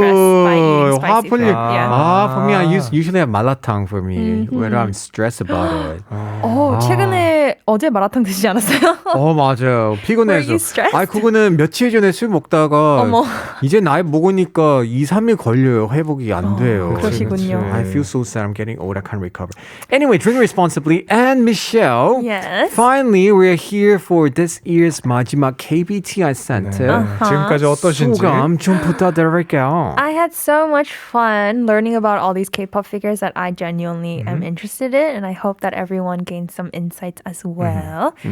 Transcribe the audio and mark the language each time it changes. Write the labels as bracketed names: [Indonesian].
[English] stress by eating spicy food. Yeah. For me, I usually have 마라탕 for me when I'm stressed about it. [Korean] 최근에 어제 마라탕 드시지 않았어요? 맞아요. 피곤해서. [English] Were you stressed? [Korean] 그거는 며칠 전에 술 먹다가 어머. 이제 나이 먹으니까 2, 3일 걸려요. 회복이 안 돼요. 그러시군요. [English] I feel so sad. I'm getting old. I can't recover. Anyway, drink responsibly. And Michelle, Yes. finally we're here for this year's 마지막 KBTI Center. [Korean] 지금까지 어떠신지. 소감 좀 부탁드릴게요. [English] I had so much fun learning about all these K-pop figures that I genuinely am interested in, and I hope that everyone gains some insights as well.